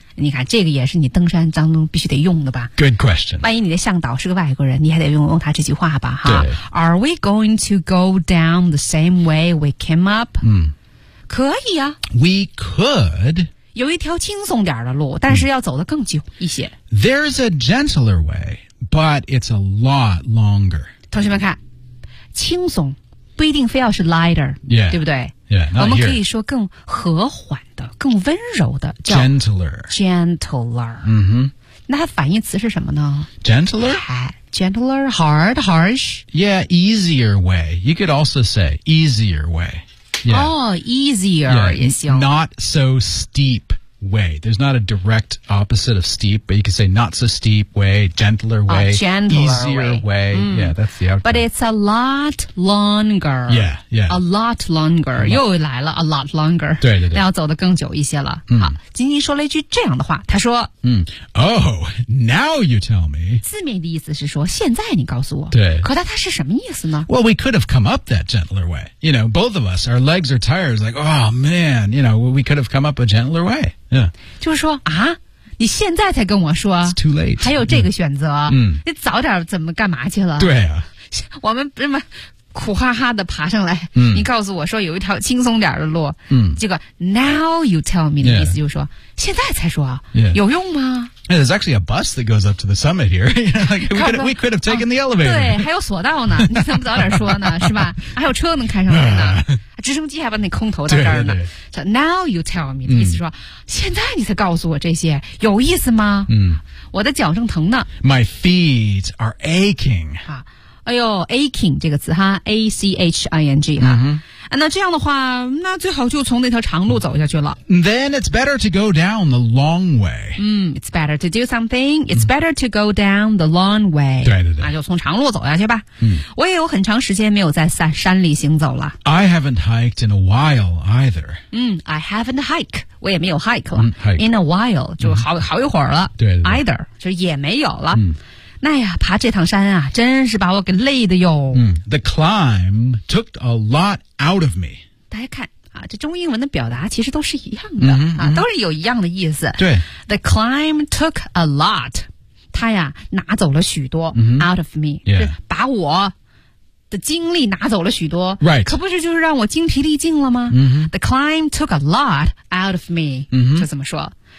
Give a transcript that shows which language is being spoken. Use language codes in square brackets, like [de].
[zh] 你看这个也是你登山当中必须得用的吧。 [en] Good question. [zh] 万一你的向导是个外国人，你还得用他这句话吧哈。对。 [en] Are we going to go down the same way we came up?、 [zh] 嗯、可以啊。 [en] We could. [zh] 有一条轻松点的路，但是要走得更久一些、嗯、 [en] There's a gentler way, but it's a lot longer. [zh] 同学们看，轻松不一定非要是 lighter、 [en] yeah. [zh] 对不对？ [en] Yeah, [zh] 我们可以说更和缓的，更温柔的叫 [en] gentler、 [zh] mm-hmm. 那它反义词是什么呢？ [en] gentler hard, harsh. Yeah, easier way. You could also say easier way. Yeah. Oh, easier is、yeah, not so steep way. There's not a direct opposite of steep, but you could say not so steep way, gentler way, easier way.、 Mm. Yeah, that's the outcome. But it's a lot longer. Yeah, yeah. A lot longer. A lot. [zh] 又来了 [en] a lot longer. [zh] 对对对。那要走得更久一些了。嗯、好，金金说了一句这样的话，他说、 [en] 嗯、Oh, now you tell me. [zh] 字面的意思是说现在你告诉我。对。可他是什么意思呢？ [en] Well, we could have come up that gentler way. You know, both of us, our legs are tired. Like, oh man, you know, we could have come up a gentler way. Yeah. [zh] 就是说啊，你现在才跟我说 [en] It's too late. [zh] 还有这个选择、 [en] yeah. [zh] 你早点怎么干嘛去了，对啊，我们这么苦哈哈的爬上来、嗯、你告诉我说有一条轻松点的路、嗯、这个 now you tell me 的意思就是说、 [en] yeah. [zh] 现在才说、 [en] yeah. [zh] 有用吗？ [en] Yeah, there's actually a bus that goes up to the summit here. we could have taken the elevator. [zh] 对，还有索道呢，你怎么早点说呢，是吧？还有车能开上来呢。直升机还把那空投到这儿呢。对对对。 [en] Now you tell me、 [zh] 嗯、意思说现在你才告诉我这些有意思吗？嗯，我的脚正疼呢。 [en] My feet are aching. [zh] 哎呦 aching 这个词哈 A-C-H-I-N-G 哈、嗯、那这样的话，那最好就从那条长路走下去了。 [en] Then it's better to go down the long way. It's better to do something. It's better to go down the long way. [zh] 对对对，那就从长路走下去吧。我也有很长时间没有在山里行走了。 [en] I haven't hiked in a while either. I haven't hiked. [zh] 我也没有 hike 了。 [en] In a while, [zh] 就好一会儿了。对。 Either, 就也没有了。那呀，爬这趟山啊，真是把我给累的哟。 [en] The climb took a lot out of me. [zh] 大家看啊，这中英文的表达其实都是一样的都是有一样的意思。对， [en] The climb took a lot. [zh] 它呀，拿走了许多 [en] out of me， [zh] 就是把我的精力拿走了许多。 [en] Right. [zh] 可不是就是让我精疲力尽了吗 ？ [en] The climb took a lot out of me. [zh] 就这么说。